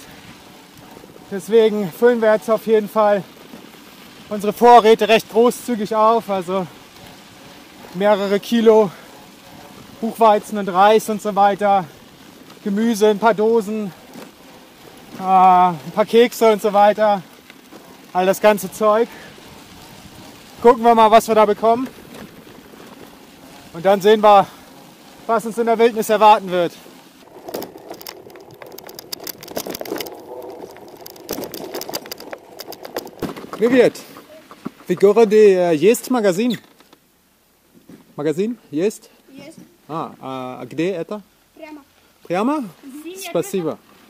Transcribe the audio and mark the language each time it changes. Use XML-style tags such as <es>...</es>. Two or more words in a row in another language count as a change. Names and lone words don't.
<de>Deswegen füllen wir jetzt auf jeden Fall unsere Vorräte recht großzügig auf, also mehrere Kilo Buchweizen und Reis und so weiter, Gemüse, ein paar Dosen, ein paar Kekse und so weiter, all das ganze Zeug. Gucken wir mal, was wir da bekommen und dann sehen wir, was uns in der Wildnis erwarten wird.</de> <ru>Привет! В городе есть магазин? Магазин есть? Есть. А где это? Прямо. Прямо? Спасибо.</ru>